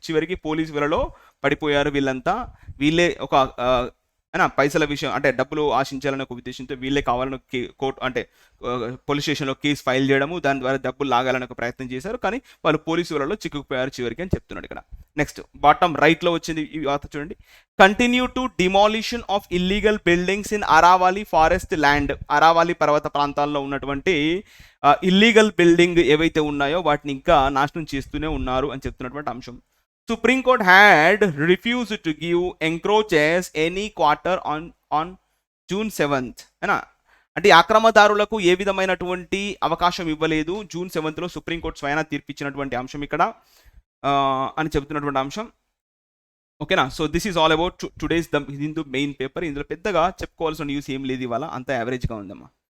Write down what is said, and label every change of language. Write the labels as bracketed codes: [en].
[te] చివరికి పోలీస్ వేలలో పడిపోయారు వీళ్ళంతా. వీళ్ళే ఒక పైసల విషయం అంటే డబ్బులు ఆశించాలనే ఒక ఉద్దేశంతో వీళ్ళే కావాలని కోర్టు అంటే పోలీస్ స్టేషన్లో కేసు ఫైల్ చేయడము, దాని ద్వారా డబ్బులు లాగాలని ఒక ప్రయత్నం చేశారు, కానీ వాళ్ళు పోలీసు వేలలో చిక్కుకుపోయారు చివరికి అని చెప్తున్నాడు ఇక్కడ. నెక్స్ట్ బాటమ్ రైట్లో వచ్చింది ఈ వార్త చూడండి. [en] Continue to demolition of illegal buildings in Aravalli forest land. [te] అరావాలి పర్వత ప్రాంతాల్లో ఉన్నటువంటి ఇల్లీగల్ బిల్డింగ్ ఏవైతే ఉన్నాయో వాటిని ఇంకా నాశనం చేస్తూనే ఉన్నారు అని చెప్తున్నటువంటి అంశం. [en] Supreme Court had refused to give encroaches any quarter on June 7th. [te] అయినా అంటే ఆక్రమదారులకు ఏ విధమైనటువంటి అవకాశం ఇవ్వలేదు. జూన్ 7th సుప్రీంకోర్టు స్వయాన తీర్పిచ్చినటువంటి అంశం ఇక్కడ అని చెబుతున్నటువంటి అంశం. ఓకేనా. [en] So this is all about today's the Hindu main paper. [te] ఇందులో పెద్దగా చెప్పుకోవాల్సిన న్యూస్ ఏం లేదు ఇవాళ, అంత యావరేజ్గా ఉందమ్మా.